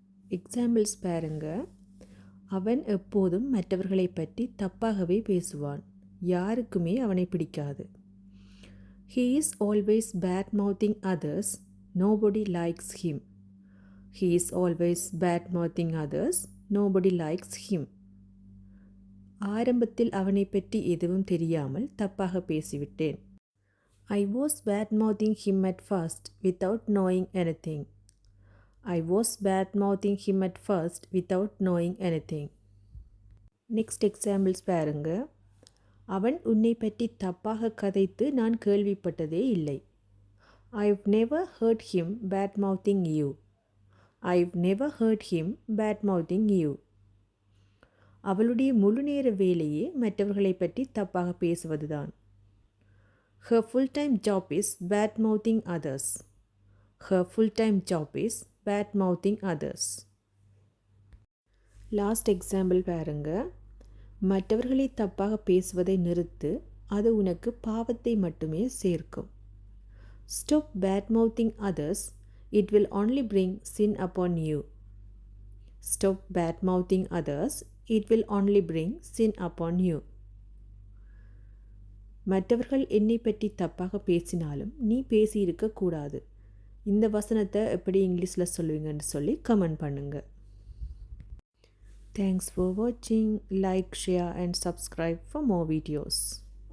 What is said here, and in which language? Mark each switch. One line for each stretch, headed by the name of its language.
Tamil: Examples பாருங்க. அவன் எப்போதும் மற்றவர்களை பற்றி தப்பாகவே பேசுவான். யாருக்குமே அவனை பிடிக்காது.
English: He is always bad mouthing others. Nobody likes him. He is always bad mouthing others. Nobody likes him.
Tamil: ஆரம்பத்தில் அவனை பற்றி எதுவும் தெரியாமல் தப்பாக பேசிவிட்டேன்.
English: I was bad mouthing him at first without knowing anything. I was bad mouthing him at first without knowing anything. Next examples பாருங்க.
Tamil: அவன் உன்னை பற்றி தப்பாக கதைத்து நான் கேள்விப்பட்டதே இல்லை.
English: I've never heard him bad mouthing you. I've never heard him bad mouthing you.
Tamil: அவளுடைய முழு நேர வேலையே மற்றவர்களை பற்றி தப்பாக பேசுவதுதான்.
English: Her full-time job is bad mouthing others. Her full-time job is bad mouthing others. Last example பாருங்க.
Tamil: மற்றவர்களை தப்பாக பேசுவதை நிறுத்து, அது உனக்கு பாவத்தை மட்டுமே சேர்க்கும்.
English: Stop bad mouthing others. It will only bring sin upon you. Stop bad mouthing others. It will only bring sin upon you.
Tamil: மற்றவர்கள் என்னை பற்றி தப்பாக பேசினாலும் நீ பேசியிருக்க கூடாது. இந்த வசனத்தை எப்படி இங்கிலீஷில் சொல்லுவீங்கன்னு சொல்லி கமெண்ட் பண்ணுங்க.
English: Thanks for watching. Like, share and subscribe for more videos.